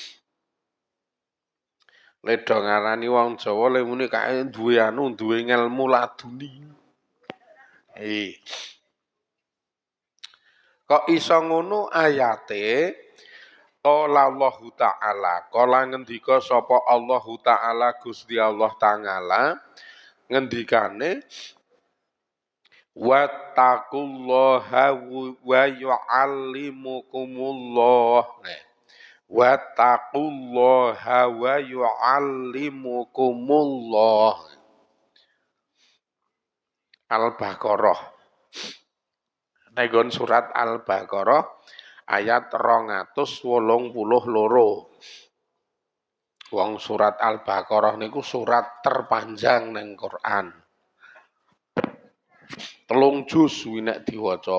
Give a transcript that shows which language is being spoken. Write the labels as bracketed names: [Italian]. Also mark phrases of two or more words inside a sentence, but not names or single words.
[Javanese] Leda ngarani wong Jawa le muni kae duwe duwe ngelmu laduni. Kok iso ngono ayate? [Arabic] قال الله تعالى, [Javanese] kala ngendika sapa [Arabic] الله تعالى [Javanese] Gusti [Arabic] الله تعالى [Javanese] ngendikane [Arabic] واتقوا الله ويعلمكم الله. واتقوا الله ويعلمكم الله. [Javanese] Al-Baqarah. Negon surat Al-Baqarah ayat 282. Wong surat Al-Baqarah niku surat terpanjang neng Quran. 3 juz nek diwaca.